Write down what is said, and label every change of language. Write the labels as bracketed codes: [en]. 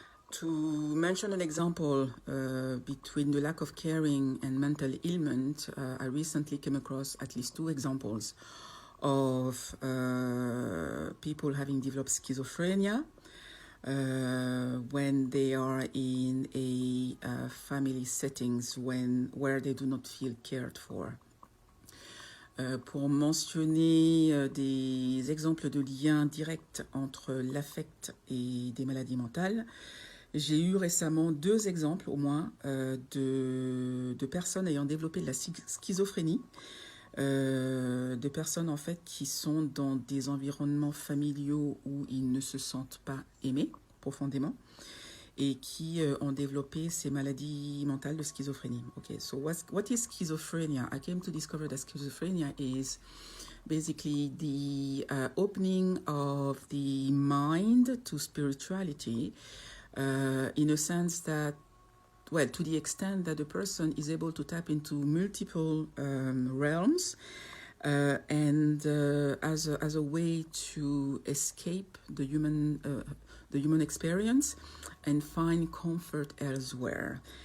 [en] To mention an example between the lack of caring and mental ailment, I recently came across at least 2 examples of people having developed schizophrenia when they are in a family settings where they do not feel cared for. [fr] Pour mentionner des exemples de liens directs entre l'affect et des maladies mentales, j'ai eu récemment 2 exemples au moins de personnes ayant développé de la schizophrénie, de personnes en fait qui sont dans des environnements familiaux où ils ne se sentent pas aimés profondément et qui ont développé ces maladies mentales de schizophrénie. [en] Okay, so what is schizophrenia? I came to discover that schizophrenia is basically the opening of the mind to spirituality in a sense that, well, to the extent that the person is able to tap into multiple realms and as a way to escape the human experience and find comfort elsewhere.